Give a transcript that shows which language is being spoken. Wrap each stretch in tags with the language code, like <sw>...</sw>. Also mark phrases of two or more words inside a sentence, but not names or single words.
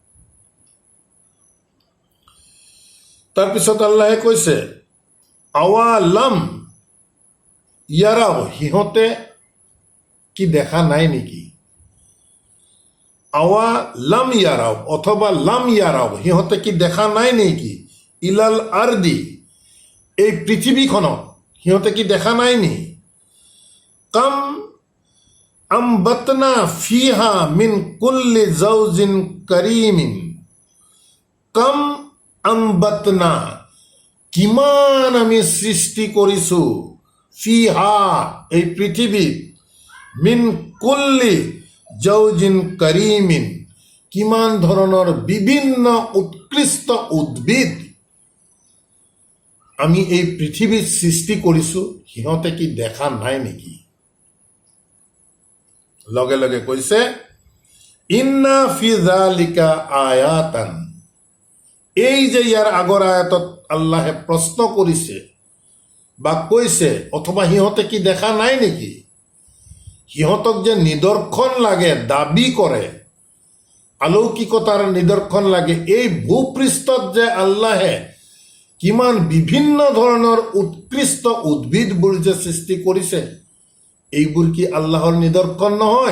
<as>তাৰপিছত আল্লাহে কৈছে</as> <ar>أولم يروا,</ar> <as>সিহঁতে কি দেখা নাই নেকি?</as> <ar>أولم يروا</ar> <as>অথবা</as> <ar>لم يروا,</ar> <as>সিহঁতে কি দেখা নাই নেকি?</as> <ar>إلى الأرض, এই পৃথিৱীখনক সিহঁতে কি দেখা নাই নি? كم أنبتنا فيها من كل زوج كريم كم أنبتنا,</ar> <as>কিমান আমি সৃষ্টি কৰিছো,</as> <ar>فيها,</ar> <as>এই পৃথিৱীত,</as> <ar>من كل زوج كريم,</ar> <as>কিমান ধৰণৰ বিভিন্ন উৎকৃষ্ট উদ্ভিদ আমি এই পৃথিৱীত সৃষ্টি কৰিছো, সিহঁতে কি দেখা নাই নেকি? লগে লগে কৈছে</as> <ar>إن في ذلك آية,</ar> <as>এই যে ইয়াৰ আগৰ আয়াতত আল্লাহে প্ৰশ্ন কৰিছে বা কৈছে, অথবা সিহঁতে কি দেখা নাই নেকি? সিহঁতক যে নিদৰ্শন লাগে, দাবী কৰে, অলৌকিকতাৰ নিদৰ্শন লাগে, এই ভূপৃষ্ঠত যে আল্লাহে কিমান বিভিন্ন ধৰণৰ উৎকৃষ্ট উদ্ভিদবোৰ যে সৃষ্টি কৰিছে, এইবোৰ কি আল্লাহৰ নিদৰ্শন নহয়?</as>